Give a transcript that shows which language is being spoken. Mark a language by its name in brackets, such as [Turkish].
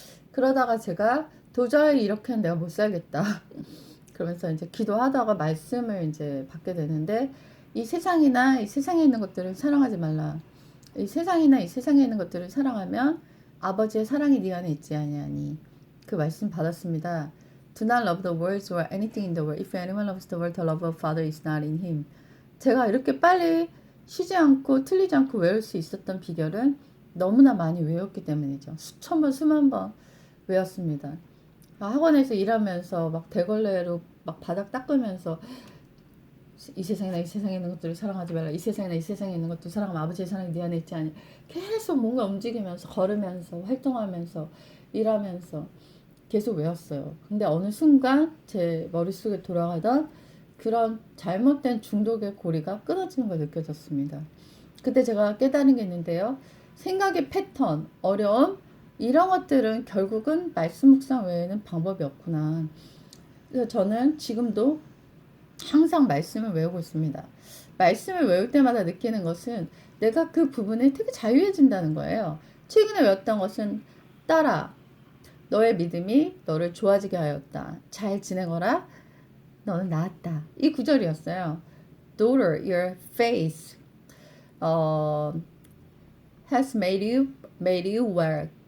[Korean] 그러다가 제가 도저히 이렇게는 내가 못 살겠다. 그러면서 이제 기도하다가 말씀을 이제 받게 되는데 이 세상이나 이 세상에 있는 것들을 사랑하지 말라. 이 세상이나 이 세상에 있는 것들을 사랑하면 아버지의 사랑이 네 안에 있지 아니하니. 그 말씀 받았습니다. [English] Do not love the world or anything in the world. If anyone loves the world, the love of Father is not in him. [Korean] 제가 이렇게 빨리 쉬지 않고 틀리지 않고 외울 수 있었던 비결은 너무나 많이 외웠기 때문이죠. 수천 번, 수만 번 외웠습니다. 학원에서 일하면서 막 대걸레로 막 바닥 닦으면서 이 세상이나 이 세상에 있는 것들을 사랑하지 말라. 이 세상이나 이 세상에 있는 것들을 사랑하면 아버지의 사랑이 네 안에 있지 않니. 계속 뭔가 움직이면서 걸으면서 활동하면서 일하면서 계속 외웠어요. 근데 어느 순간 제 머릿속에 돌아가던 그런 잘못된 중독의 고리가 끊어지는 걸 느껴졌습니다. 그때 제가 깨달은 게 있는데요. 생각의 패턴, 어려움, 이런 것들은 결국은 말씀 묵상 외에는 방법이 없구나. 그래서 저는 지금도 항상 말씀을 외우고 있습니다. 말씀을 외울 때마다 느끼는 것은 내가 그 부분에 되게 자유해진다는 거예요. 최근에 외웠던 것은 딸아, 너의 믿음이 너를 좋아지게 하였다. 잘 지내거라. 너는 나았다. 이 구절이었어요. [English] Daughter, your faith has made you well.